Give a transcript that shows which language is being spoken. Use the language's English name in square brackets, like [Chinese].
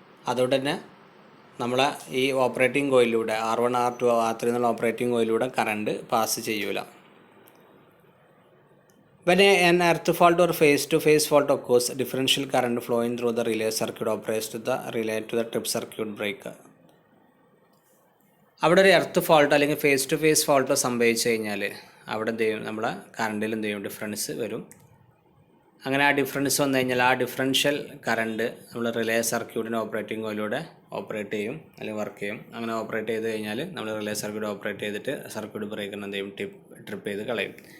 [Malayalam] അതുകൊണ്ട് തന്നെ നമ്മളെ ഈ ഓപ്പറേറ്റിംഗ് കോയിലൂടെ R1, R2, R3 എന്നുള്ള ഓപ്പറേറ്റിംഗ് കോയിലൂടെ കറണ്ട് പാസ് ചെയ്യൂല. [English] When an earth fault or phase-to-phase fault occurs, differential current flowing through the relay circuit operates the relay to the trip circuit breaker. [Malayalam] അവിടെ ഒരു earth ഫോൾട്ടോ അല്ലെങ്കിൽ face to face ഫോൾട്ടോ സംഭവിച്ചു കഴിഞ്ഞാൽ അവിടെ എന്ത് ചെയ്യും? നമ്മളെ കറണ്ടിൽ എന്ത് ചെയ്യും? ഡിഫറൻസ് വരും. അങ്ങനെ ആ ഡിഫറൻസ് വന്നു കഴിഞ്ഞാൽ ആ ഡിഫറൻഷ്യൽ കറണ്ട് നമ്മൾ റിലേ സർക്യൂട്ടിൻ്റെ ഓപ്പറേറ്റിംഗ് കോയിലൂടെ ഓപ്പറേറ്റ് ചെയ്യും അല്ലെങ്കിൽ വർക്ക് ചെയ്യും. അങ്ങനെ ഓപ്പറേറ്റ് ചെയ്ത് കഴിഞ്ഞാൽ നമ്മൾ റിലേ സർക്യൂട്ട് ഓപ്പറേറ്റ് ചെയ്തിട്ട് സർക്യൂട്ട് ബ്രേക്കറിന് എന്ത് ചെയ്യും? ട്രിപ്പ് ചെയ്ത് കളയും.